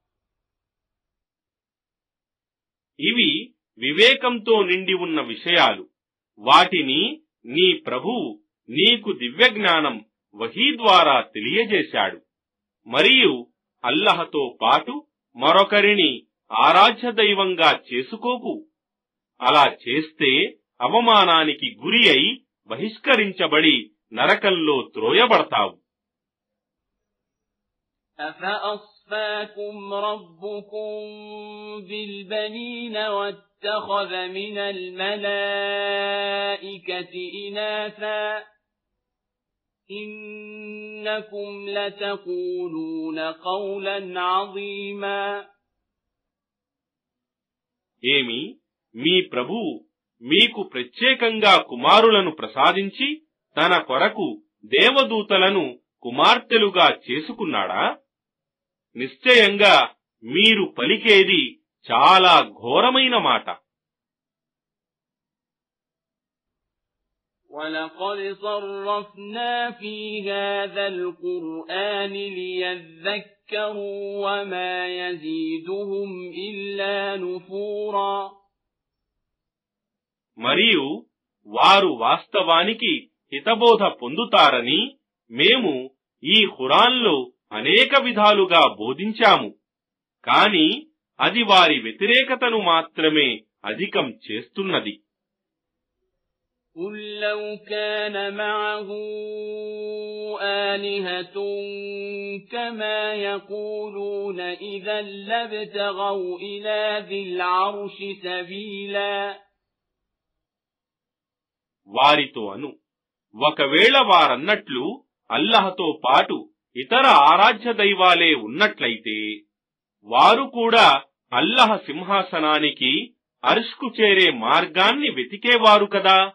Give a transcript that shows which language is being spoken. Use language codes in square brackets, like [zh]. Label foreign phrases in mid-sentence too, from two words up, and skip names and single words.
[te] ఇవి వివేకంతో నిండి ఉన్న విషయాలు. వాటిని నీ ప్రభువు నీకు దివ్యజ్ఞానం వహీ ద్వారా తెలియజేశాడు. మరియు అల్లహతో పాటు మరొకరిని ఆరాధ్య దైవంగా చేసుకోకు. అలా చేస్తే అవమానానికి గురి అయి బహిష్కరించబడి నరకంలో త్రోయబడతావు. [ar] أفأصفاكم ربكم بالبنين واتخذ من الملائكة إناثا إنكم لتقولون قولا عظيما. [te] ఏమి మీ ప్రభువు మీకు ప్రత్యేకంగా కుమారులను ప్రసాదించి తన కొరకు దేవదూతలను కుమార్తెలుగా చేసుకున్నాడా? నిశ్చయంగా మీరు పలికేది చాలా ఘోరమైన మాట. [ar] وَلَقَدْ صَرَّفْنَا فِي هَذَا الْقُرْآنِ لِيَذَّكَّرُوا وَمَا يَزِيدُهُمْ إِلَّا نُفُورًا. [te] మరియు వారు వాస్తవానికి హితబోధ పొందుతారని మేము ఈ ఖురాన్లో అనేక విధాలుగా బోధించాము. కాని అది వారి వ్యతిరేకతను మాత్రమే అధికం చేస్తున్నది. [ar] قُل لَّوْ كَانَ مَعَهُ آلِهَةٌ كَمَا يَقُولُونَ إِذًا لَّابْتَغَوْا إِلَى ذِي الْعَرْشِ سَبِيلًا. [te] వారితో అను, ఒకవేళ వారన్నట్లు అల్లహతో పాటు ఇతర ఆరాధ్య దైవాలే ఉన్నట్లయితే వారు కూడా అల్లహ సింహాసనానికి అర్ష్కు చేరే మార్గాన్ని వెతికేవారు కదా.